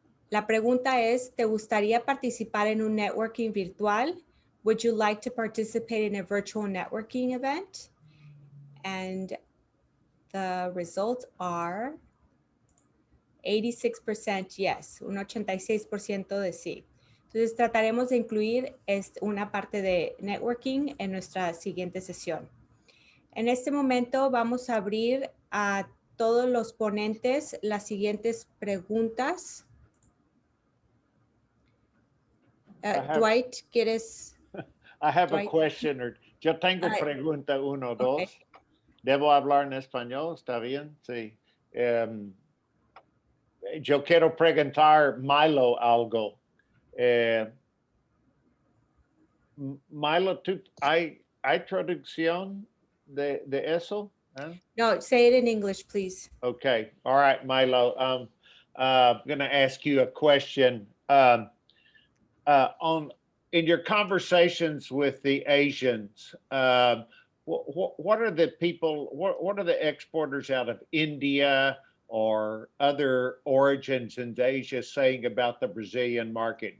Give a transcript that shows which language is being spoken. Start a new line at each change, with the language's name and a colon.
Spanish: La pregunta es, ¿te gustaría participar en un networking virtual?
English: Would you like to participate in a virtual networking event? And the results are 86% yes,
Spanish: un 86% de sí. Entonces trataremos de incluir una parte de networking en nuestra siguiente sesión. En este momento vamos a abrir a todos los ponentes las siguientes preguntas. Dwight, ¿quieres?
English: I have Dwight? a question.
Spanish: Yo tengo pregunta 1 o 2.
English: Okay.
Spanish: ¿Debo hablar en español? ¿Está bien? Sí. Yo quiero preguntar Milo algo. Milo, ¿hay traducción de eso? ¿Eh?
English: No, say it in English, please. Okay. All right, Milo. I'm going to ask you a question. In your conversations with the Asians, what are the people? What are the exporters out of India or other origins in Asia saying about the Brazilian market?